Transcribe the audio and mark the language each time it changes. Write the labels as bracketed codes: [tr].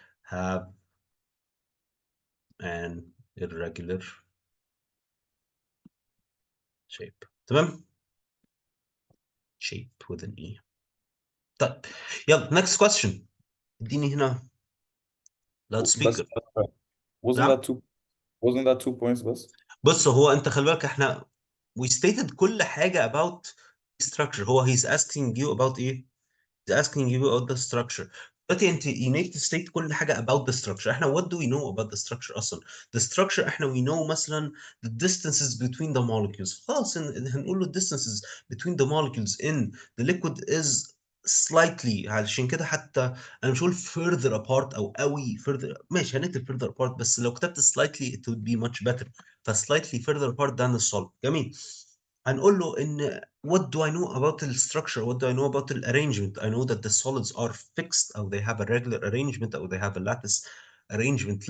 [en] have an irregular shape. تمام. shape with an e. طيب يلا next question. [ar] اديني هنا لاود بس سبيكر. [en] wasn't [ar] نعم. [en] that two wasn't that 2 points بس؟ [ar] بص هو انت خلي بالك احنا [en] we stated [ar] كل حاجه about structure. [en] هو he's asking you about ايه؟ he's asking you about the structure. دلوقتي انت you need to state كل حاجه about the structure. احنا what do we know about the structure اصلا؟ the structure احنا we know مثلا the distances between the molecules. خلاص هنقول له distances between the molecules in the liquid is slightly. [ar] علشان كده حتى انا مش هقول [en] further apart [ar] او قوي further. [en] ماشي هنكتب further apart، بس لو كتبت slightly it would be much better. ف slightly further apart than the solid. [ar] جميل. هنقول له ان [en] what do I know about the structure? What do I know about the arrangement? I know that the solids are fixed or they have a regular arrangement or they have a lattice arrangement.